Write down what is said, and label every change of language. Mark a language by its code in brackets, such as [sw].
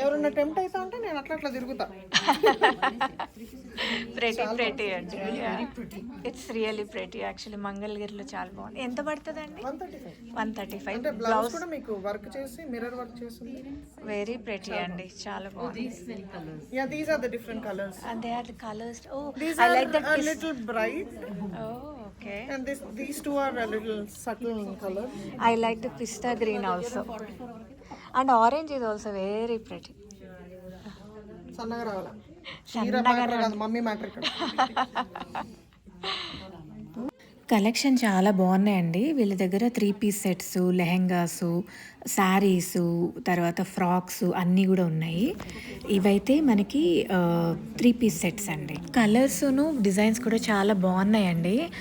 [te] ఎవరన్నా టెంప్ట్ అవుతా ఉంటే నేను అట్లా తిరుగుతా. [en] Pretty అండి, it's really pretty. [te] యాక్చువల్లీ మంగళగిరిలో చాలా బాగుంది. ఎంత పడుతుంది అండి? 135. అంటే బ్లౌజ్ కూడా మీకు వర్క్ చేసి మిర్రర్ వర్క్ చేస్తుంది. [en] very pretty [te] అండి, చాలా బాగుంది. [en] Yeah, these are the different colors. And they are the colors. Oh, These I are like that. a little bright. Oh, okay. And these two are a little subtle in color. I like the pista green also. And orange is also very pretty. [te] సన్నగా రావాలా, చీర matter కాదు, mummy matter ఇక్కడ. Collection చాలా బాగున్నాయండి. వీళ్ళ దగ్గర 3 piece sets, lehengas, saris, తర్వాత ఫ్రాక్స్ అన్నీ కూడా ఉన్నాయి. ఇవైతే మనకి 3 పీస్ సెట్స్ అండి. కలర్స్ను డిజైన్స్ కూడా చాలా బాగున్నాయండి.